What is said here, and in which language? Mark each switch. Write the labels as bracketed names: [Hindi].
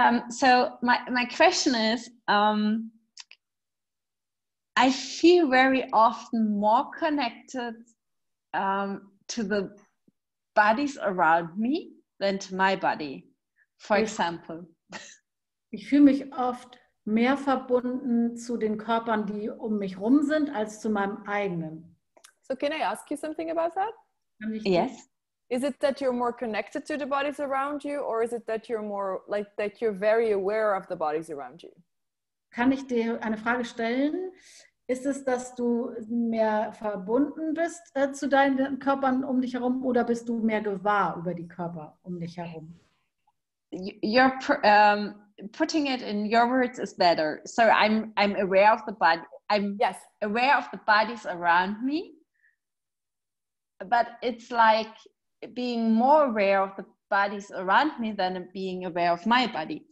[English] So my question is, I feel very often more connected to the bodies around me than to my body. For example. [German] Ich fühle mich oft mehr verbunden zu den Körpern, die um mich rum sind, als zu meinem eigenen. [English] So can I ask you something about that? Yes. Is it that you're more connected to the bodies around you, or is it that you're more like that you're very aware of the bodies around you? [German] Kann ich dir eine Frage stellen? Ist es, dass du mehr verbunden bist zu deinen Körpern um dich herum, oder bist du mehr gewahr über die Körper um dich herum? [English] You're putting it in your words is better. So I'm aware of the body. I'm aware of the bodies around me, but it's like being more aware of the bodies around me than being aware of my body.